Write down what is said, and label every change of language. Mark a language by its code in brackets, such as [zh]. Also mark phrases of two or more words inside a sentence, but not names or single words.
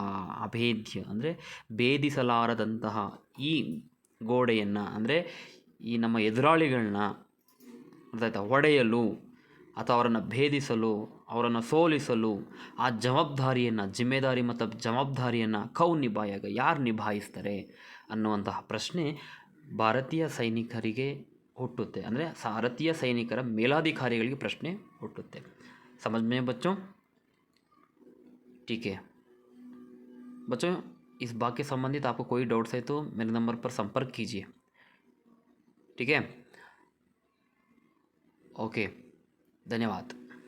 [kn] ಅಭೇದ್ಯ ಅಂದರೆ ಭೇದಿಸಲಾರದಂತಹ ಈ ಗೋಡೆಯನ್ನು, ಅಂದರೆ ಈ ನಮ್ಮ ಎದುರಾಳಿಗಳನ್ನ ಅರ್ಥಾಯ್ತಾ ಹೊಡೆಯಲು ಅಥವಾ ಅವರನ್ನು ಭೇದಿಸಲು, ಅವರನ್ನು ಸೋಲಿಸಲು ಆ ಜವಾಬ್ದಾರಿಯನ್ನು, ಜಿಮ್ಮೆದಾರಿ ಮತ್ತು ಜವಾಬ್ದಾರಿಯನ್ನು [hi] कौन निभायेगा, [kn] ಯಾರು ನಿಭಾಯಿಸ್ತಾರೆ ಅನ್ನುವಂತಹ ಪ್ರಶ್ನೆ ಭಾರತೀಯ ಸೈನಿಕರಿಗೆ ಹುಟ್ಟುತ್ತೆ. ಅಂದರೆ ಭಾರತೀಯ ಸೈನಿಕರ ಮೇಲಾಧಿಕಾರಿಗಳಿಗೆ ಪ್ರಶ್ನೆ ಹುಟ್ಟುತ್ತೆ. [hi] समझ में बच्चों? ठीक है बच्चों, इस भाग के संबंधित आपको कोई डाउट्स है तो मेरे नंबर पर संपर्क कीजिए. ठीक है, ओके, धन्यवाद.